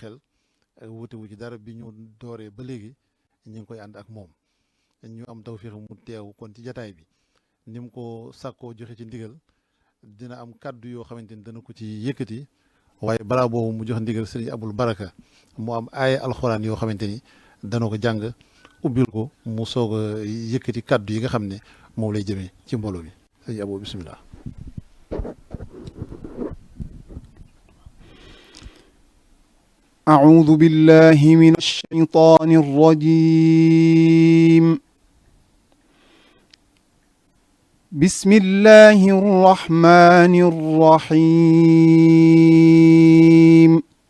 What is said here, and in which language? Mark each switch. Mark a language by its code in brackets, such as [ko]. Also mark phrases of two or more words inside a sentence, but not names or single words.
[wo] xel wuute wu ci dara bi ñu dooree ba léegi ñu ngi koy ànd ak moom ñu am tawfeex mu teew kon ci jataay bi ni mu ko sàkkoo joxe ci ndigal dina am kàddu yoo xamante ni dana ko ci yëkkati waaye balaa boobu mu jox ndigal sëriñ Abul Baraka mu am aaya alxuraan yoo xamante ni dana ko jàng ubbil ko mu soog a yëkkati kàddu yi nga xam ne moom lay jëmee ci mbooloo mi sëriñ Abo bisimilah. [ar] أعوذ بالله من الشيطان الرجيم بسم الله الرحمن الرحيم